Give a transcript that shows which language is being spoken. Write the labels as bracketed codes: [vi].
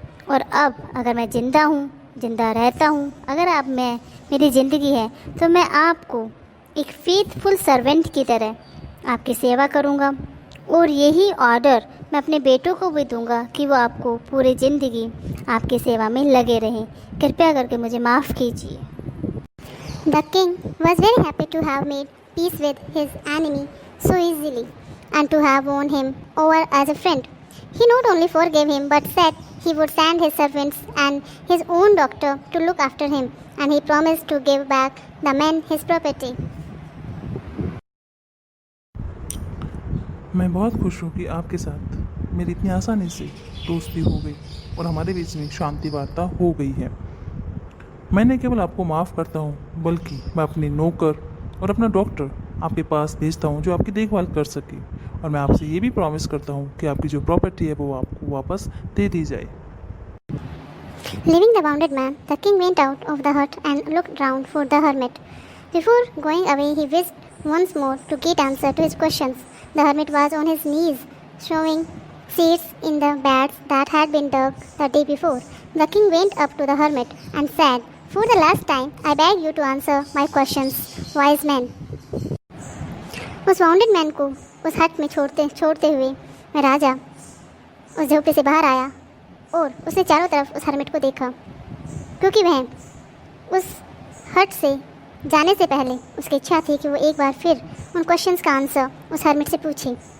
[hi] और अब अगर मैं ज़िंदा हूँ, ज़िंदा रहता हूँ, अगर आप मेरी ज़िंदगी है, तो मैं आपको एक फेथफुल सर्वेंट की तरह आपकी सेवा करूँगा, और यही ऑर्डर मैं अपने बेटों को भी दूँगा कि वो आपको पूरी ज़िंदगी आपकी सेवा में लगे रहें। कृपया करके मुझे माफ़ कीजिए। [en] The king was very happy to have made peace with his enemy so easily and to have won him over as a friend. He not only forgave him but said he would send his servants and his own doctor to look after him, and he promised to give back the man his property. [hi] मैं बहुत खुश हूँ कि आपके साथ मेरी इतनी आसानी से दोस्ती हो गई और हमारे बीच में शांति वार्ता हो गई है। मैं न केवल आपको माफ़ करता हूँ, बल्कि मैं अपने नौकर और अपना डॉक्टर आपके पास भेजता हूँ जो आपकी देखभाल कर सके, और मैं आपसे ये भी प्रॉमिस करता हूँ कि आपकी जो प्रॉपर्टी है वो आपको वापस दे दी जाए। [en] Leaving the wounded man, the king went out of the hut and looked round for the hermit. Before going away, he wished once more to get answer to his questions. The hermit was on his knees, showing seeds in the beds that had been dug the day before. The king went up to the hermit and said, "For the last time, I beg you to answer my questions, wise man." [hi] उस bounded man को उस हट में छोड़ते हुए मैं राजा उस झोपड़ी से बाहर आया और उसने चारों तरफ उस हर्मिट को देखा, क्योंकि वह उस हट से जाने से पहले उसकी इच्छा थी कि वो एक बार फिर उन क्वेश्चंस का आंसर उस हर्मिट से पूछे।